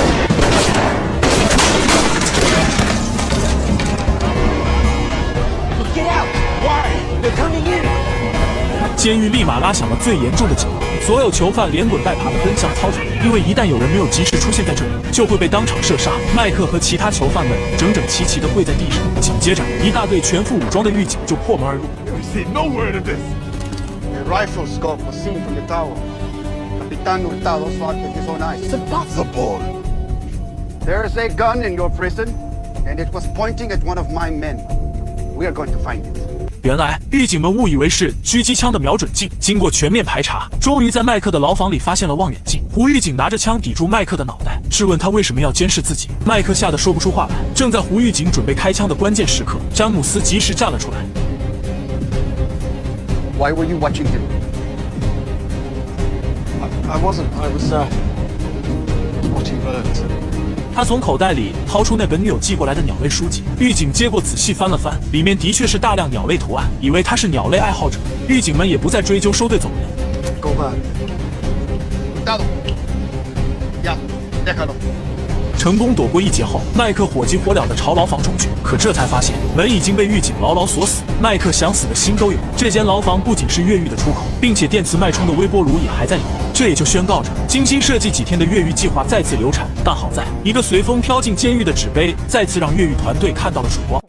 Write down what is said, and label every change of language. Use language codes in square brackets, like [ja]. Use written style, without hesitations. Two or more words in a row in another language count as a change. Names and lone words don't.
[zh] 监狱立马拉响了最严重的警报，所有囚犯连滚带爬地奔向操场，因为一旦有人没有及时出现在这里，就会被当场射杀。麦克和其他囚犯们整整齐齐地跪在地上，紧接着一大队全副武装的狱警就破门而入。 [en] A rifle scope was seen from the tower. Capitán Hurtado thought with his own eyes. It's impossible. There's a gun in your prison, and it was pointing at one of my men. We are going to find it. [zh] 原来狱警们误以为是狙击枪的瞄准镜，经过全面排查，终于在麦克的牢房里发现了望远镜。胡狱警拿着枪抵住麦克的脑袋，质问他为什么要监视自己。麦克吓得说不出话来。正在胡狱警准备开枪的关键时刻，詹姆斯及时站了出来。 [en] Why were you watching him? I wasn't. I was watching birds. [zh] 他从口袋里掏出那本女友寄过来的鸟类书籍，狱警接过仔细翻了翻，里面的确是大量鸟类图案，以为他是鸟类爱好者。狱警们也不再追究，收队走人。 [en] Go back. [es] Hurtado. Ya, déjalo. [zh] 成功躲过一劫后，麦克火急火燎地朝牢房冲去，可这才发现门已经被狱警牢牢锁死。麦克想死的心都有。这间牢房不仅是越狱的出口，并且电磁脉冲的微波炉也还在里面，这也就宣告着精心设计几天的越狱计划再次流产。但好在一个随风飘进监狱的纸杯，再次让越狱团队看到了曙光。